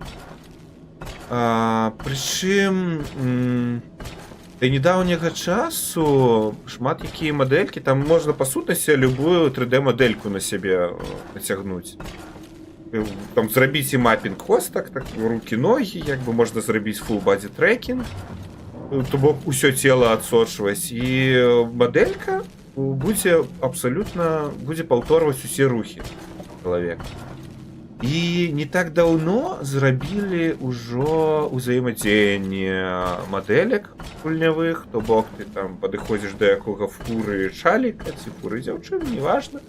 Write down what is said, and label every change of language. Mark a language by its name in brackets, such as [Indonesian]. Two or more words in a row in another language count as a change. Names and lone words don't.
[Belarusian] Прычым да нядаўняга часу шмат якія мадэлькі, там можна па сутнасці любую 3D-мадэльку на сябе нацягнуць. Там зрабіць і мапінг хостак, так, рукі-ногі, як бы можна зрабіць [English] full-body tracking, [Belarusian] то бок усё цела адсочваць, і мадэлька будзе абсалютна паўторваць усе рухі чалавека. І не так даўно зрабілі ўжо ўзаемадзеянне мадэлек гульнявых, то бок ты там падыходзіш да якога фуры чаліка ці фуры дзяўчыны, неважна.